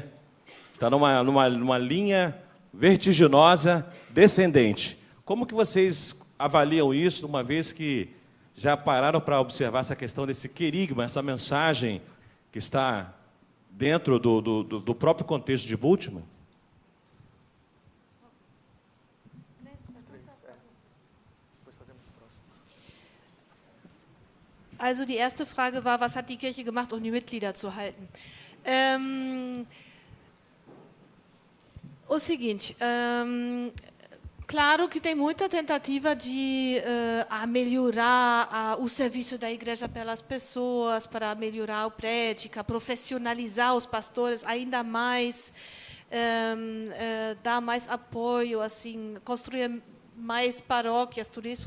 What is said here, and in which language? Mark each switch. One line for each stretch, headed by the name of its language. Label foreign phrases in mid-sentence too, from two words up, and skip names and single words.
Portuguese: Está numa linha vertiginosa descendente. Como que vocês avaliam isso, uma vez que já pararam para observar essa questão desse querigma, essa mensagem que está dentro do próprio contexto de Bultmann?
German: Also die erste Frage war, was hat die Kirche gemacht, um die Mitglieder zu halten?
Portuguese: O seguinte, Claro que tem muita tentativa de melhorar o serviço da igreja pelas pessoas, para melhorar a prédica, profissionalizar os pastores ainda mais, dar mais apoio, assim, construir mais paróquias, tudo isso.